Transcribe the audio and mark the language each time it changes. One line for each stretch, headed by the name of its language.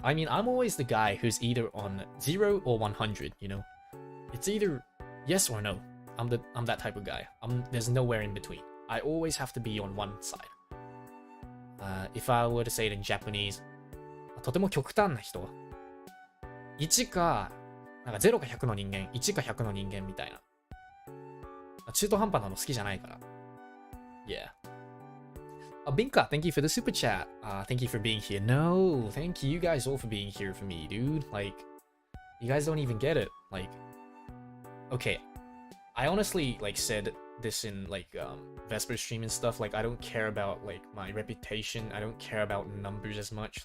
English: I mean, I'm always the guy who's either on 0 or 100. You know, it's either yes or no. I'm that type of guy. There's nowhere in between. I always have to be on one side. If I were to say it in Japanese,
Japanese: とても極端な人 1か、なんか0か100の人間、1か100の人間みたいな。中途半端なの好きじゃないから。
English: Yeah. Binka, thank you for the super chat. Thank you for being here. No, thank you guys all for being here for me, dude. Like, you guys don't even get it. Like, okay, I honestly like said this in like Vesper stream and stuff. Like, I don't care about like my reputation. I don't care about numbers as much.